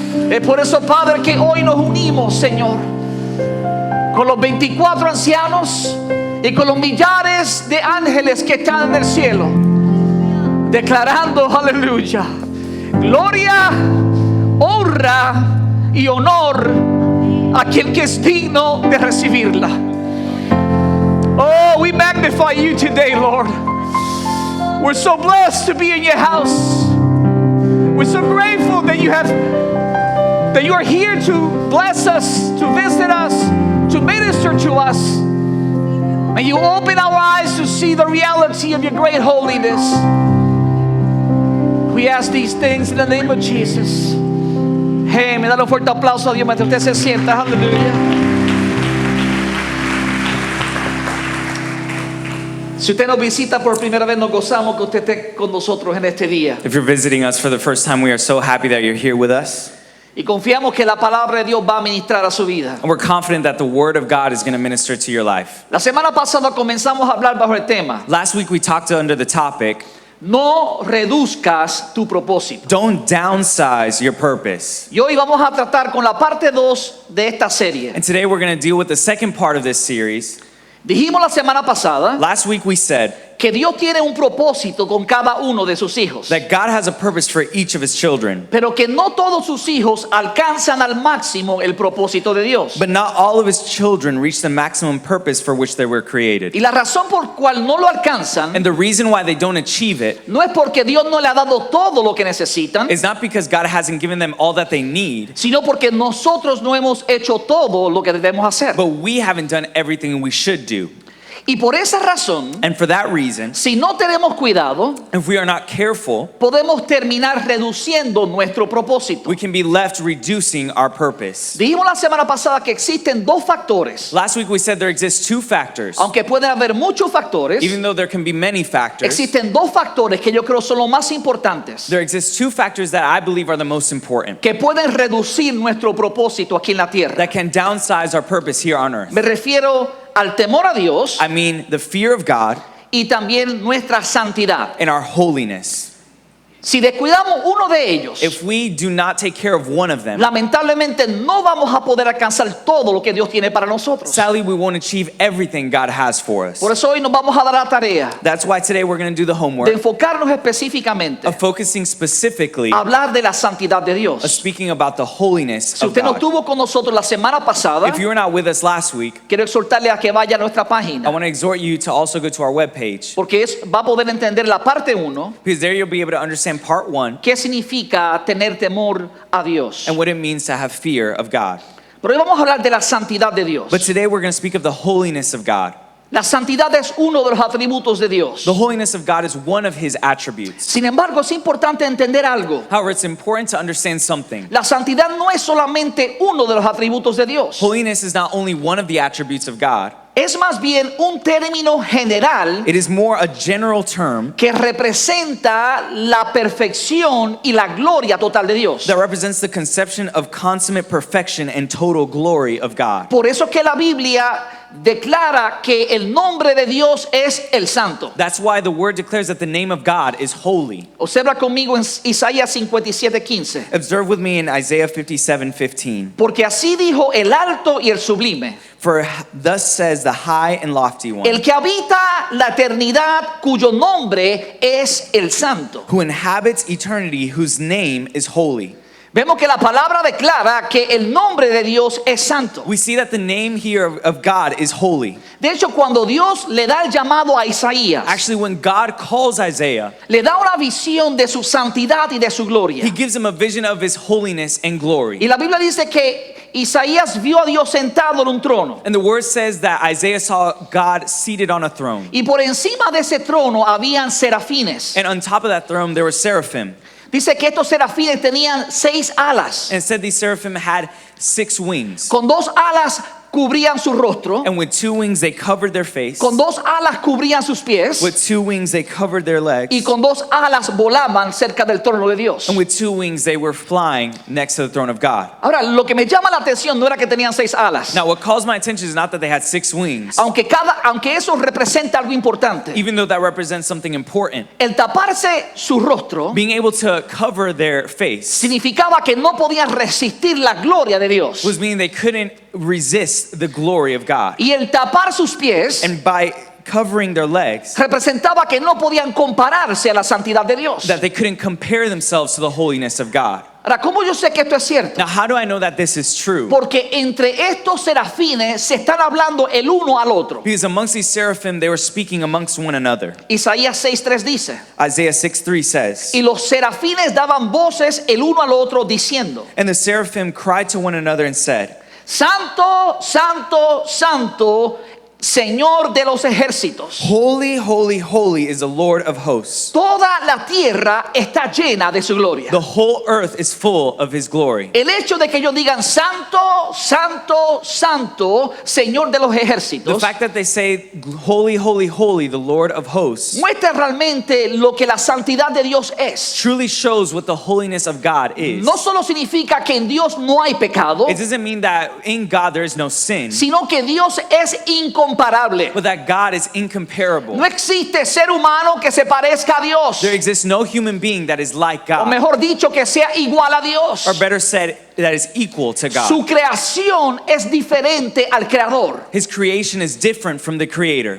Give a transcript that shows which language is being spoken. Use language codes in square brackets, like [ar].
[es] Es por eso, Padre, que hoy nos unimos, Señor, con los 24 ancianos y con los millares de ángeles que están en el cielo, declarando, aleluya, gloria, honra y honor a aquel que es digno de recibirla. [en] Oh, we magnify you today, Lord. We're so blessed to be in your house. We're so grateful that you are here to bless us, to visit us, to minister to us. And you open our eyes to see the reality of your great holiness. We ask these things in the name of Jesus. [es] Hey, me da un fuerte aplauso a Dios mientras usted se sienta. Aleluya. Si usted nos visita por primera vez, nos gozamos que usted esté con nosotros en este día. [en] If you're visiting us for the first time, we are so happy that you're here with us. [es] Y confiamos que la palabra de Dios va a ministrar a su vida. [en] And we're confident that the Word of God is going to minister to your life. [es] La semana pasada comenzamos a hablar bajo el tema: [en] Last week we talked under the topic, [es] no reduzcas tu propósito. [en] don't downsize your purpose. [es] Y hoy vamos a tratar con la parte 2 de esta serie. [en] And today we're going to deal with the second part of this series. [es] Dijimos la semana pasada [en] Last week we said [es] que Dios tiene un propósito con cada uno de sus hijos, [en] that God has a purpose for each of His children, [es] pero que no todos sus hijos alcanzan al máximo el propósito de Dios. [en] but not all of His children reach the maximum purpose for which they were created. [es] Y la razón por cual no lo alcanzan [en] And the reason why they don't achieve it [es] no es porque Dios no le ha dado todo lo que necesitan, [en] is not because God hasn't given them all that they need, [es] sino porque nosotros no hemos hecho todo lo que debemos hacer. [en] but we haven't done everything we should do. [es] Y por esa razón, [en] And for that reason, [es] si no tenemos cuidado, [en] if we are not careful, [es] podemos terminar reduciendo nuestro propósito. [en] we can be left reducing our purpose. [es] Dijimos la semana pasada que existen dos factores, [en] Last week we said there exist two factors. [es] aunque pueden haber muchos factores. [en] Even though there can be many factors, [es] Existen dos factores que yo creo son los más importantes, [en] there exist two factors that I believe are the most important, [es] que pueden reducir nuestro propósito aquí en la tierra. [en] that can downsize our purpose here on earth. [es] Me refiero al temor a Dios [en] I mean, the fear of God [es] y también nuestra santidad. [en] and our holiness. [es] Si descuidamos uno de ellos, [en] If we do not take care of one of them, [es] lamentablemente no vamos a poder alcanzar todo lo que Dios tiene para nosotros. [en] sadly, we won't achieve everything God has for us. [es] Por eso hoy nos vamos a dar la tarea [en] That's why today we're going to do the [es] de [en] homework [es] enfocarnos específicamente [en] of focusing specifically [es] a hablar de la santidad de [en] of [es] Dios. [en] speaking about the holiness [es] Si [en] of [es] usted no [en] God. [es] estuvo con nosotros la semana pasada, [en] If you were not with us last week, [es] quiero exhortarle a que vaya a nuestra [en] I [es] página, [en] want to exhort you to also go to our webpage, [es] porque va a poder entender la parte 1, [en] because there you'll be able to understand part 1 [es] qué significa tener temor a Dios. [en] and what it means to have fear of God. [es] Pero hoy vamos a hablar de la santidad de Dios. [en] But today we're going to speak of the holiness of God. [es] La santidad es uno de los atributos de Dios. [en] The holiness of God is one of His attributes. [es] Sin embargo, es importante entender algo. [en] However, it's important to understand something. [es] La santidad no es solamente uno de los atributos de Dios. [en] Holiness is not only one of the attributes of God, [es] Es más bien un término general [en] it is more a general term [es] que representa la perfección y la gloria total de Dios. [en] that represents the conception of consummate perfection and total glory of God. [es] Por eso que la Biblia declara que el nombre de Dios es el Santo. [en] That's why the word declares that the name of God is holy. [es] Observa conmigo en Isaías 57:15. [en] Observe with me in Isaiah 57:15. [es] Porque así dijo el alto y el sublime, [en] For thus says the high and lofty one, [es] el que habita la eternidad, cuyo nombre es el Santo. [en] who inhabits eternity, whose name is holy. [es] Vemos que la palabra declara que el nombre de Dios es santo. [en] We see that the name here of God is holy. [es] De hecho, cuando Dios le da el llamado a Isaías, [en] Actually, when God calls Isaiah, [es] le da una visión de su santidad y de su gloria. [en] He gives him a vision of His holiness and glory. [es] Y la Biblia dice que Isaías vio a Dios sentado en un trono. [en] And the word says that Isaiah saw God seated on a throne. [es] Y por encima de ese trono habían serafines. [en] And on top of that throne, there were seraphim. [es] Dice que estos serafines tenían 6 alas. [en] And it said these seraphim had 6 wings. [es] Con 2 alas cubrían su rostro. [en] And with 2 wings, they covered their face. [es] Con 2 alas cubrían sus pies. [en] With 2 wings, they covered their legs. [es] Y con 2 alas volaban cerca del trono de Dios. [en] And with 2 wings, they were flying next to the throne of God. [es] Ahora, lo que me llama la atención no era que tenían 6 alas. [en] Now, what calls my attention is not that they had 6 wings, [es] Aunque eso representa algo importante. [en] even though that represents something important. [es] El taparse su rostro [en] Being able to cover their face [es] significaba que no podían resistir la gloria de Dios. [en] was meaning they couldn't resist the glory of God. [es] Y el tapar sus pies [en] And by covering their legs, [es] representaba que no podían compararse a la santidad de Dios. [en] that they couldn't compare themselves to the holiness of God. [es] Ahora, ¿cómo yo sé que esto es cierto? [en] Now, how do I know that this is true? [es] Porque entre estos serafines se están hablando el uno al otro. [en] Because amongst these seraphim, they were speaking amongst one another. [es] Isaías 6:3 dice, [en] Isaiah 6:3 says, [es] y los serafines daban voces el uno al otro diciendo, [en] and the seraphim cried to one another and said, [es] Santo, Santo, Santo, Señor de los ejércitos. [en] Holy, holy, holy is the Lord of hosts. [es] Toda la tierra está llena de su gloria. [en] The whole earth is full of his glory. [es] El hecho de que ellos digan santo, santo, santo, Señor de los [en] The [es] ejércitos, [en] fact that they say, holy, holy, holy, the Lord of hosts, [es] muestra realmente lo que la santidad de Dios es. [en] truly shows what the holiness of God is. [es] No solo significa que en Dios no hay pecado, [en] It doesn't mean that in God there is no sin, [es] sino que Dios es incomparable. [en] but that God is incomparable. [es] No existe ser humano que se parezca a Dios, [en] There exists no human being that is like [es] o [en] God, [es] mejor dicho, que sea igual a Dios. [en] or better said, that is equal to [es] Su [en] God. [es] creación es diferente al creador. [en] His creation is different from the Creator.